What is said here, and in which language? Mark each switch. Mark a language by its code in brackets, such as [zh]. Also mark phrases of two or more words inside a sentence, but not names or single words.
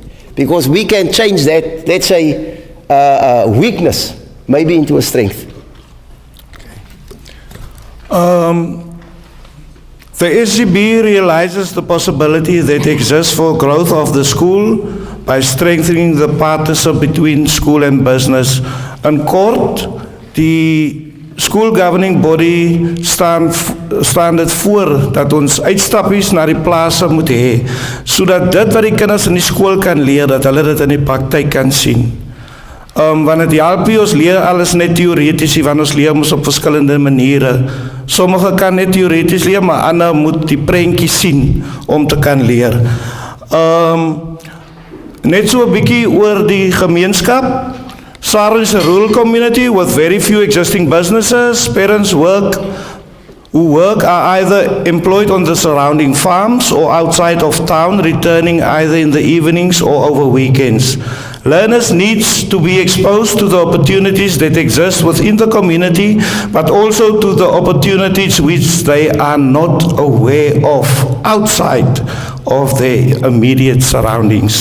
[en] Because we can change that, let's say, weakness, maybe into a strength. The SGB realizes the possibility that exists for growth of the school by strengthening the partnership between school and business. [af] In kort, die [en] school governing body [af] staan dit voor dat ons uitstappies na die plase moet hê, sodat dit wat die kinders in die skool kan leer, dat hulle dit in die praktyk kan sien. Want het help nie, ons leer alles net theoretisch, want ons leer ons op verskillende maniere. Sommige kan net theoretisch leer, maar ander moet die prentjie sien om te kan leer. Net so 'n bietjie oor die gemeenskap. [en] Saron is a rural community with very few existing businesses. Parents who work are either employed on the surrounding farms or outside of town, returning either in the evenings or over weekends. Learners need to be exposed to the opportunities that exist within the community, but also to the opportunities which they are not aware of outside of their immediate surroundings.